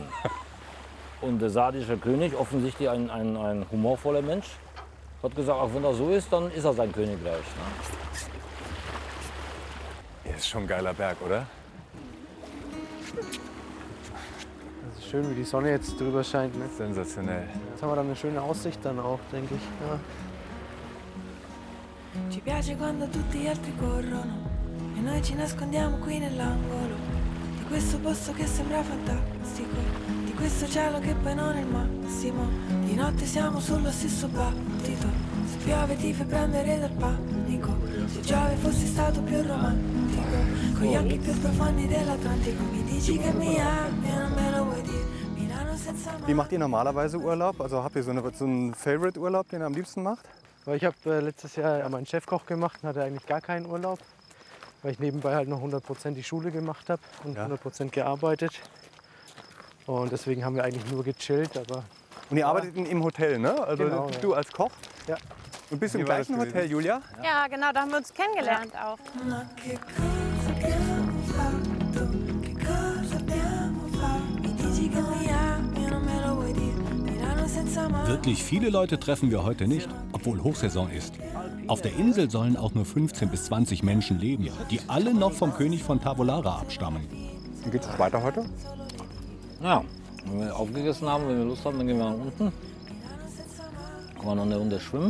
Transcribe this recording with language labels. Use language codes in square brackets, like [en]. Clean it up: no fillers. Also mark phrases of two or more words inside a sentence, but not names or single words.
[de] Und der sardische König, offensichtlich ein humorvoller Mensch, hat gesagt, auch wenn das so ist, dann ist er sein Königreich. Ne? Ja, ist schon ein geiler Berg, oder? Es ist schön, wie die Sonne jetzt drüber scheint. Ne? Sensationell. Jetzt haben wir dann eine schöne Aussicht dann auch, denke ich. Ja. [it] Ci piace quando tutti gli altri corrono e noi ci nascondiamo qui nell'angolo di questo posto che sembra fantastico, di questo cielo che poi non è il massimo. Di notte siamo sullo stesso battito, se piove ti fai prendere dal panico, se Giove fossi stato più romantico, con gli occhi più profondi dell'Atlantico. Mi dici che mi ami e non me lo vuoi dire. Milano senza mare. [de] Wie macht ihr normalerweise Urlaub? Also habt ihr so einen Favorite-Urlaub, den ihr am liebsten macht? Weil ich habe letztes Jahr meinen Chefkoch gemacht und hatte eigentlich gar keinen Urlaub, weil ich nebenbei halt noch 100% die Schule gemacht habe und 100% gearbeitet. Und deswegen haben wir eigentlich nur gechillt. Aber Und ihr arbeitet im Hotel, ne? Also Genau, du als Koch? Ja. Und bist du im gleichen Hotel, Julia? Ja, genau, da haben wir uns kennengelernt auch. [it] Ma che cosa abbiamo fatto? Che cosa abbiamo fatto? Mi dici che mi ami e non me lo vuoi dire. Milano senza mare. [de] Wirklich viele Leute treffen wir heute nicht, obwohl Hochsaison ist. Auf der Insel sollen auch nur 15 bis 20 Menschen leben, die alle noch vom König von Tavolara abstammen. Wie geht's weiter heute? Ja, wenn wir aufgegessen haben, wenn wir Lust haben, dann gehen wir nach unten. Kann man noch eine Runde schwimmen.